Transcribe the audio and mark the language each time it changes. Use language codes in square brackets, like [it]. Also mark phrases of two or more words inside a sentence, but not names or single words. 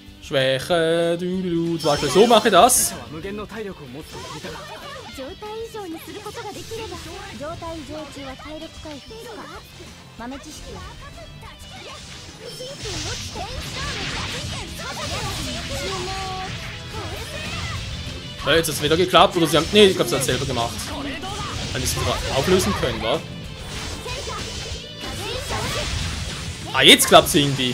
[de] Schwäche. Zum Beispiel so mache ich das. [ja] 状態以上にすることができれば状態異常中は体力回復豆知識は [de] Jetzt hat es wieder geklappt, oder sie haben. Nee, ich glaube, sie hat es selber gemacht. Weil sie es wieder auflösen können, wa? Ah, jetzt klappt es irgendwie.